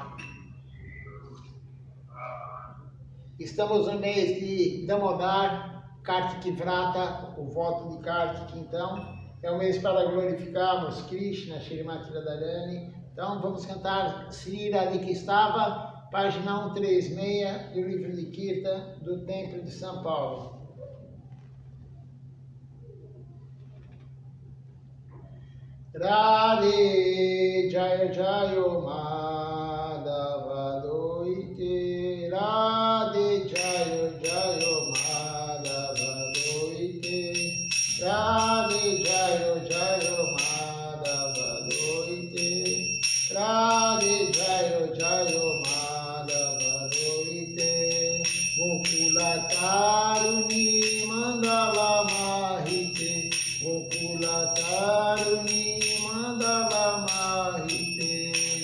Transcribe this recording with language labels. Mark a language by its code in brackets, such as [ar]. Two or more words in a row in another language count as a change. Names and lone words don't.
[pt] Estamos no mês de Damodar, Kartik Vrata, o voto de Kartik, então. É um mês para glorificarmos Krishna, Shrimati Radharani. Então vamos cantar Sri Radhikistava, página 136 do livro de Kirtan do Templo de São Paulo. [sa] राधे जय जय माधव दयिते राधे जय जय माधव दयिते राधे जय जय माधव दयिते राधे जय जय माधव दयिते गोकुल तरुणी मण्डल महिते गोकुल तरुणी मण्डल महिते, Gokula Taruni Mandala Mahite,